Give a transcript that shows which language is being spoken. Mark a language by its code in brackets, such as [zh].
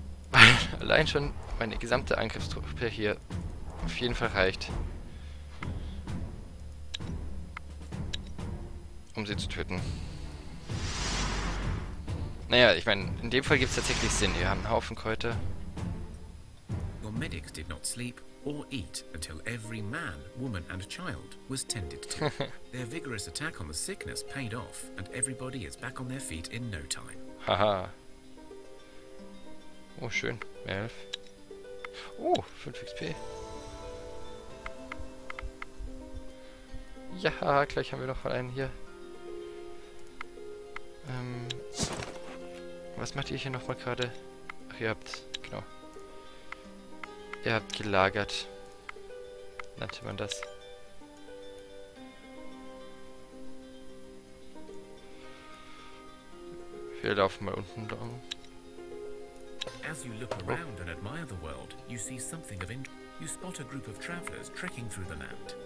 [de] Weil allein schon meine gesamte Angriffstruppe hier auf jeden Fall reicht, um sie zu töten. Naja, ich meine, in dem Fall gibt es tatsächlich Sinn. Wir haben einen Haufen Kräuter. [en] Your medics did not sleep or eat until every man, woman and child was tended to. Their vigorous attack on the sickness paid off, and everybody is back on their feet in no time. Haha. [de] Oh, schön. 11. Oh, 5 XP. Ja, gleich haben wir noch mal einen hier. Was macht ihr hier nochmal gerade? Ach, ihr habt... Genau. Ihr habt gelagert. Nannte man das. Wir laufen mal unten lang. [en] As you look around and admire the world, you see something of interest. You spot a group of travelers trekking through the land.